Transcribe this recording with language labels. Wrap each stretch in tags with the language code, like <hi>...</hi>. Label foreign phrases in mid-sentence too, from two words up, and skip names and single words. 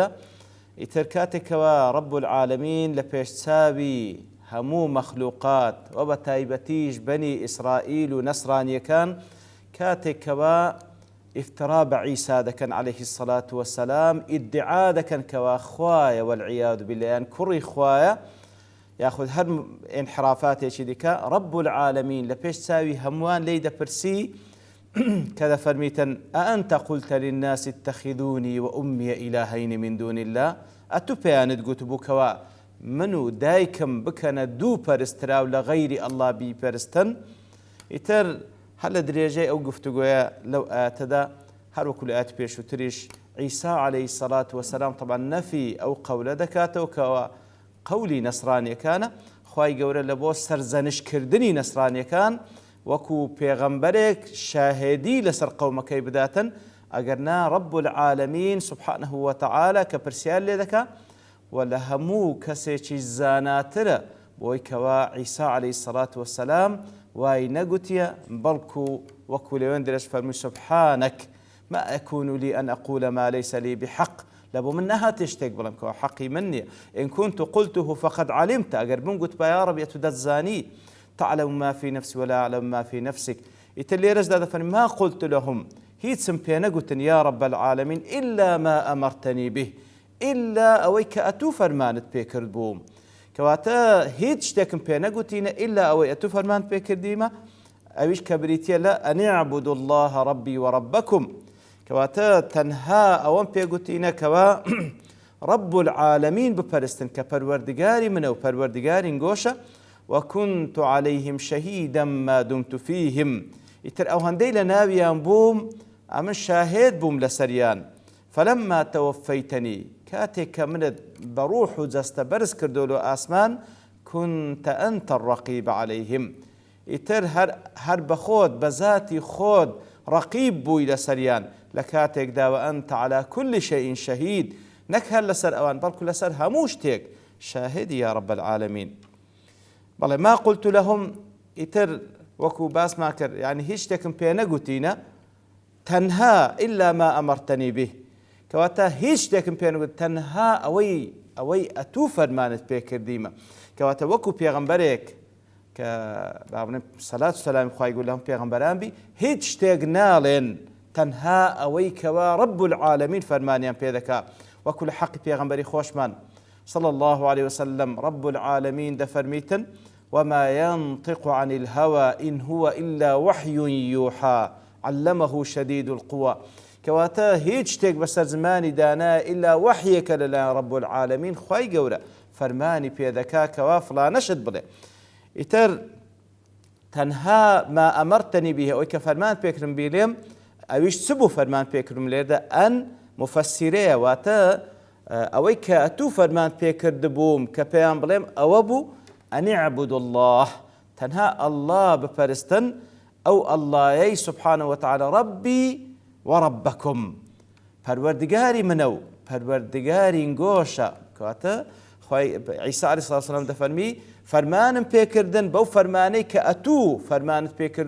<ckb>ئیتر کاتێکەوە رب العالمین لە پێشچاوی هەموو مەخلوقات و بە تایبەتیش بەنی ئیسرائیل و نەسرانیەکان کاتێکەوە ئیفترا بە عیسا دەکەن</ckb> <ar>عەلەیهی سەڵات وەسەلام،</ar> <ckb>ئیدعا دەکەن کەوا خوایە</ckb> <ar>وەالعیاذ بیلله،</ar> <ckb>یان کوڕی خوایە یاخود هەر ئینحرافاتێکی دیکە، رب العالمین لە پێش چاوی هەمووان لێی دەپرسی کە دەفەرمیتن</ckb> <ar>ئەئەنتە قولتە للناس اتەخذونی وئومیە ئیلاهەین من دون الله،</ar> <ckb>ئەتوو پێیانت گوتبوو کەوا من و دایکم بکەنە دوو پەرستراو لە غەیری ئەڵڵا بیپەرستن. ئیتر هەر لە درێژەی ئەو گفتوگۆیە لەو ئاەتەدا هەروەکو لە ئاەتی پێشووتریش عیسا</ckb> <ar>عەلەیهی سەڵات وەسەلام</ar> <ckb>طبعا نەفی ئەو قەولە دەکاتەوە کەوە قەولی نەسرانیەکانە. خوای گەورە لە بۆ سەرزەنشکردنی نەسرانیەکان وەکو پێغەمبەرێک شاهێدی لەسەر قەومەکەی بداتن، ئەگەرنا رب العالمین</ckb> <ar>سبحانه وتعالى</ar> <ckb>کە پرسیار لێ دەکا و لە هەموو کەسێکی زاناترە بۆی کەوا عیسا</ckb> <ar>عەلەیهی سەڵات وەسەلام</ar> <ckb>وای نەگوتیە، بەڵکو وەکو لەوێن درێژ فەرمووی</ckb> <ar>سبحانك ما أكون لي أن أقول ما ليس لي بحق،</ar> <ckb>لە بۆ من نەهاتێ شتێک بڵێم کەوا حەقی من نییە.</ckb> <ar>إن كنت قلته فقد علمت،</ar> <ckb>ئەگەر من گوت بە یا ڕەبی ئەتوو دەتزانی،</ckb> <ar>تعلم ما في نفسي ولا أعلم ما في نفسك.</ar> <ckb>ئیتر لێرەشدا دەفەرمی</ckb> <ar>ما قلت لهم،</ar> <ckb>هیچم پێ نەگوتن یا رب العالمین</ckb> <ar>إلا ما أمرتني به،</ar> <ckb>إلا ئەوەی کە ئەتوو فەرمانت پێکرد بووم. کەواتە هیچ شتێکم پێ نەگوتینە ئیلا ئەوەی ئەتوو فەرمانت پێکردیمە، ئەویش کە بریتیە لە</ckb> <ar>ئەن اعبدوا الله ربي وربكم،</ar> <ckb>کەواتە تەنها ئەوەم پێگوتینە کەوا رب العالمین بپەرستن کە پەروەردگاری منە و پەروەردگاری گۆشە.</ckb> <ar>وكنت عليهم شهيدا ما دمت فيهم،</ar> <ckb>ئیتر ئەو هەندەی لە ناویان بووم ئەمن شاهێد بووم لەسەریان.</ckb> <ar>فلما توفيتني،</ar> <ckb>کاتێک کە منت بە ڕوح و جەستە بەرز کردو لە ئاسمان،</ckb> <ar>كنت أنت الرقيب عليهم،</ar> <ckb>ئیتر هەر بە خۆت بە ذاتی خۆت ڕەقیب بووی لەسەریان لە کاتێکدا</ckb> <ar>وأنت على كل شيء شهيد،</ar> <ckb>نەک هەر لەسەر ئەوان بەڵکو لەسەر هەموو شتێک شاهدی یا رب العالمین.</ckb> <ar>بەڵێ ما قلت لهم،</ar> <ckb>ئیتر وەکو باسمان کرد یعنی هیچ شتێکم پێ نەگوتینە تەنها</ckb> <ar>إلا ما أمرتني به،</ar> <ckb>کەواتە هیچ شتێکم پێ نەگوت تەنها ئەوەی ئەتوو فەرمانت پێکردیمە. کەواتە وەکو پێغەمبەرێک کە با بڵێم سەلات و سەلامی خوای گەورە لەم پێغەمبەران بی، هیچ شتێک ناڵێن تەنها ئەوەی کەوا رب العالمین فەرمانیان پێ دەکا. وەکو لە حەقی پێغەمبەری خۆشمان</ckb> <ar>صلى الله عليه وسلم</ar> <ckb>رب العالمين دفرميتن</ckb> <ar>وما ينطق عن الهوى إن هو إلا وحي يوحى علمه شديد القوى</ar> <ckb>كواتا هیچ شتێک بەسەر زمانی دانا</ckb> <ar>إلا وحيك</ar> <ckb>لەلایەن رب العالمين خوای گەورە فەرمانی پێدەکا کەوا فڵانەشت بڵێ ئیتر تەنها</ckb> <ar>ما ئەمەرتەنی به</ar> <ckb>ئەوەی کە فەرمان پێکردم بێڵێم ئەویش چ بوو فەرمان پێکردم لێردا ئەن مفەسیرەیە واتە ئەوەی کە ئەتوو فەرمان پێکرد بووم کە پێیان بڵێم ئەوە بوو</ckb> <ar>ئەنی عەبودوا الله</ar> <ckb>تەنها ئەڵڵا بپەرستن ئەو ئەڵڵایەی</ckb> <ar>سبحانه وتعالى ربی وەڕەبەکم</ar> <ckb>پەروەردگاری منە و پەروەردگاری گۆشە کەواتە عیسی</ckb> <ar>عەلەیهی سڵاتو وسەلام</ar> <ckb>دەفەرمی فەرمانم پێکردن بەو فەرمانەی کە ئەتوو فەرمانت پێکرد</ckb>